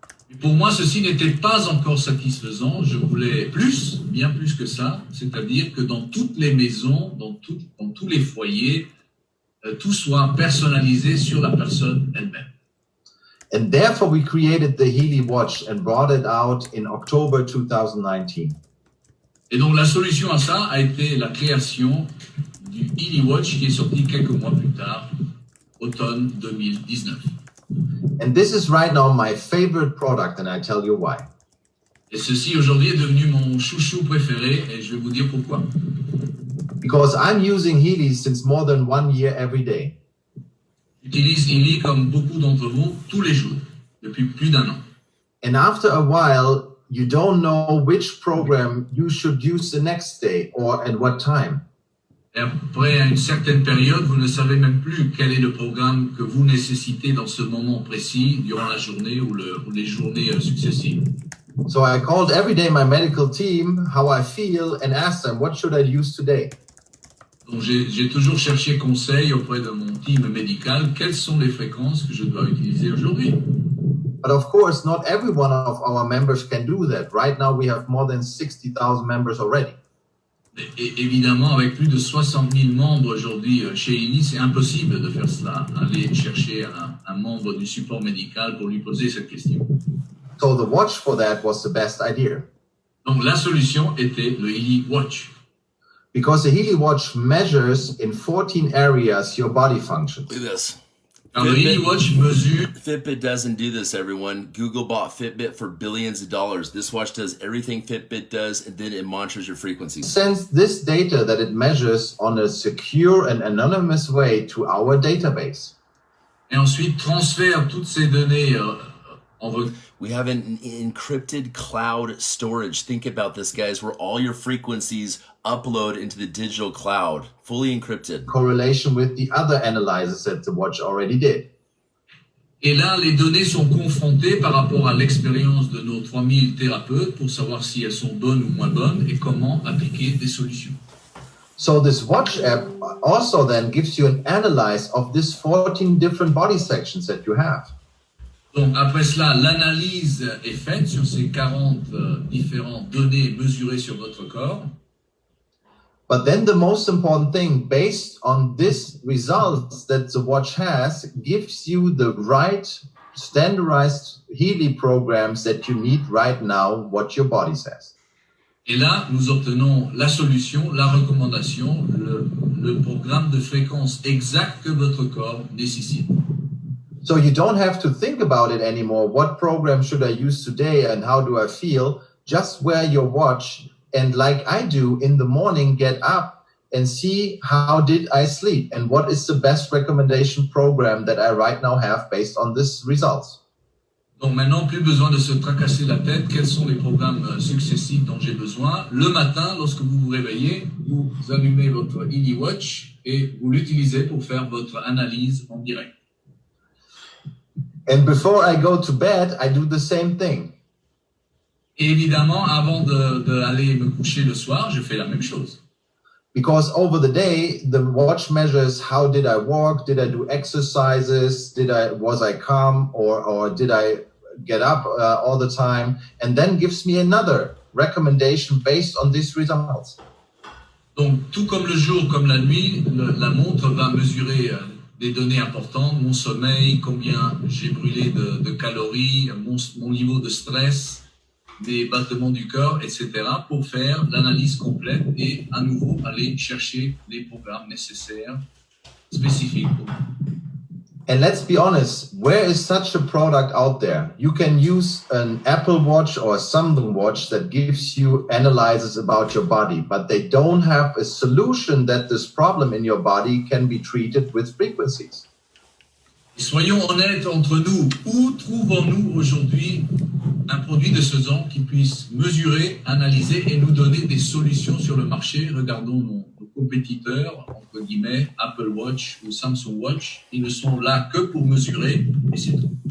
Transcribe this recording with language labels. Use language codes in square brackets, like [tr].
[fr] Et pour moi, ceci n'était pas encore satisfaisant. Je voulais plus, bien plus que ça, c'est-à-dire que dans toutes les maisons, dans tous les foyers, tout soit personnalisé sur la personne elle-même. [en] And therefore we created the Healy Watch and brought it out in October 2019. [fr] Et donc la solution à ça a été la création du Healy Watch qui est sorti quelques mois plus tard, automne 2019. [en] And this is right now my favorite product, and I tell you why. [fr] Et ceci aujourd'hui est devenu mon chouchou préféré, et je vais vous dire pourquoi. [en] Because I'm using Healy since more than 1 year every day. [fr] J'utilise Healy comme beaucoup d'entre vous tous les jours, depuis plus d'1 an. [en] And after a while, you don't know which program you should use the next day or at what time. [fr] Et après une certaine période, vous ne savez même plus quel est le programme que vous nécessitez dans ce moment précis, durant la journée ou les journées successives. [en] So I called every day my medical team, how I feel, and asked them, what should I use today? [fr] Donc j'ai toujours cherché conseil auprès de mon team médical, quelles sont les fréquences que je dois utiliser aujourd'hui. [en] But of course, not every one of our members can do that. Right now, we have more than 60,000 members already. [fr] Et évidemment, avec plus de 60 000 membres aujourd'hui chez Healy, c'est impossible de faire cela, aller chercher un membre du support médical pour lui poser cette question. [en] So the watch for that was the best idea. [fr] Donc la solution était le Healy Watch. [en] Because the Healy Watch measures in 14 areas your body functions. Look at this. [fr] Alors, le Healy Watch mesure... [en] Fitbit doesn't do this, everyone. Google bought Fitbit for billions of dollars. This watch does everything Fitbit does, and then it monitors your frequencies. Sends this data that it measures on a secure and anonymous way to our database. [fr] Et ensuite, transfère toutes ces données [en] We have an encrypted cloud storage. Think about this, guys, where all your frequencies upload into the digital cloud, fully encrypted. Correlation with the other analyzers that the watch already did. [fr] Et là, les données sont confrontées par rapport à l'expérience de nos 3000 thérapeutes pour savoir si elles sont bonnes ou moins bonnes et comment appliquer des solutions. [en] So this watch app also then gives you an analysis of these 14 different body sections that you have. [fr] Donc après cela, l'analyse est faite sur ces 40 différentes données mesurées sur votre corps. [en] But then the most important thing, based on these results that the watch has, gives you the right standardized Healy programs that you need right now, what your body says. [fr] Et là, nous obtenons la solution, la recommandation, le programme de fréquence exact que votre corps nécessite. [en] So you don't have to think about it anymore. What program should I use today and how do I feel? Just wear your watch and, like I do in the morning, get up and see how did I sleep and what is the best recommendation program that I right now have based on these results. [fr] Donc maintenant, plus besoin de se tracasser la tête. Quels sont les programmes successifs dont j'ai besoin? Le matin, lorsque vous vous réveillez, vous allumez votre Healy Watch et vous l'utilisez pour faire votre analyse en direct. [en] And before I go to bed, I do the same thing. [fr] Et évidemment, avant d'aller me coucher le soir, je fais la même chose. [en] Because over the day, the watch measures how did I walk, did I do exercises, was I calm, or did I get up all the time, and then gives me another recommendation based on these results. [fr] Donc, tout comme le jour, comme la nuit, la montre va mesurer des données importantes, mon sommeil, combien j'ai brûlé de calories, mon niveau de stress, des battements du cœur, etc., pour faire l'analyse complète et à nouveau aller chercher les programmes nécessaires, spécifiques pour moi. [en] And let's be honest, where is such a product out there? You can use an Apple Watch or a Samsung Watch that gives you analysis about your body, but they don't have a solution that this problem in your body can be treated with frequencies. [fr] Soyons honnêtes entre nous, où trouvons-nous aujourd'hui un produit de ce genre qui puisse mesurer, analyser et nous donner des solutions sur le marché? Regardons nos compétiteurs, entre guillemets, Apple Watch ou Samsung Watch, ils ne sont là que pour mesurer et c'est tout.